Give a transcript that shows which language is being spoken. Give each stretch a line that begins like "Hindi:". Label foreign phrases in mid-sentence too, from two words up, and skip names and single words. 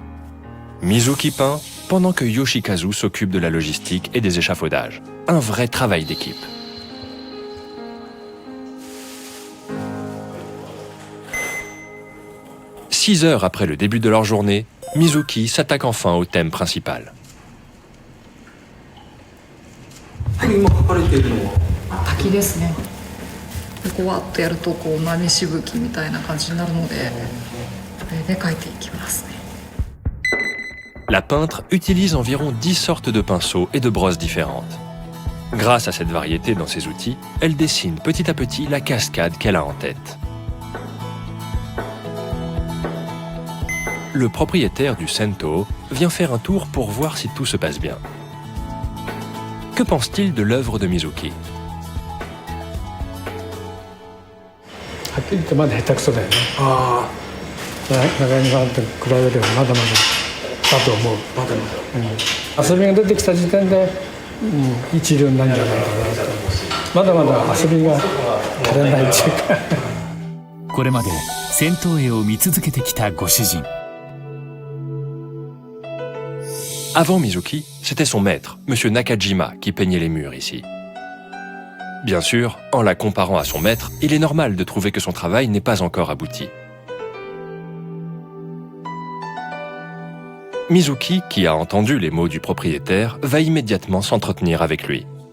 French: Mizuki peint pendant que Yoshikazu s'occupe de la logistique et des échafaudages. Un vrai travail d'équipe. Six heures après le début de leur journée, Mizuki s'attaque enfin au thème principal.
Japanese: 今描かれているのは滝ですね。こうわっとやるとこう波しぶきみたいな感じになるので、それで描いていきますね。
French: La peintre utilise environ 10 sortes de pinceaux et de brosses différentes. Grâce à cette variété dans ses outils, elle dessine petit à petit la cascade qu'elle a en tête. Le propriétaire du Sento vient faire un tour pour voir si tout se passe bien. Que pense-t-il de l'œuvre de Mizuki?
Japanese: はっきり言ってまだ下手くそだよね。あ中山さんと比べればまだまだだと思う。あ、まだまだ。遊びが出てきた時点で、一流になるんじゃないかなと。まだまだ遊びが足りないっていうか。これまで銭湯絵を見続けてきたご主人。
French: Avant Mizuki, c'était son maître, M. Nakajima, qui peignait les murs ici. Bien sûr, en la comparant à son maître, il est normal de trouver que son travail n'est pas encore abouti. Mizuki, qui a entendu les mots du propriétaire, va immédiatement s'entretenir avec lui.